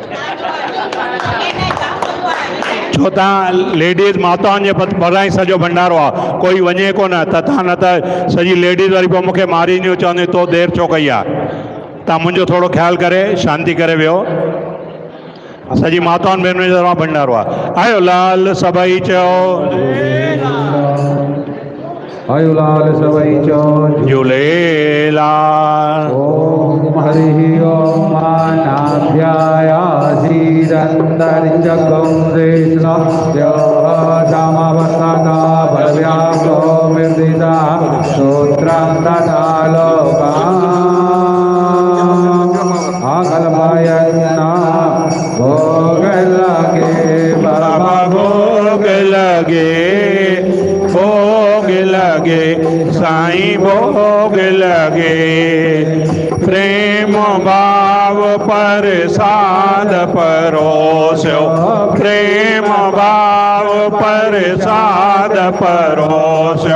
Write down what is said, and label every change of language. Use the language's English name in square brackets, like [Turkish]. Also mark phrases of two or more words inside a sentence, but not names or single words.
[Sindhi] छो तव्हां लेडीज़ माताउनि जे भरिसां ई सॼो भंडारो आहे, कोई वञे कोन त तव्हां, न त सॼी लेडीज़ वरी पोइ मूंखे मारींदियूं, चवंदियूं तो देरि छो कई आहे। तव्हां मुंहिंजो थोरो ख़्यालु करे शांति करे वियो। सॼी माताउनि भेनरुनि जे तरफ़ां भंडारो आहे। आयो लाल सभई चयो आयो लाल सभई चयो झूलेलाल। ओम हरि ओम मानाभ्यायाधीरंतरिजगम कृष्ण देवदामवसना भव्यासो मृदिदा श्रोत्रं तदालोका आगलमयन्ना [Hindi] भोग लगे बाबा भोग लगे, भोग लगे साईं भोग लगे। प्रेम भाव प्रसाद परोस्यो, प्रेम भाव प्रसाद परोस्यो।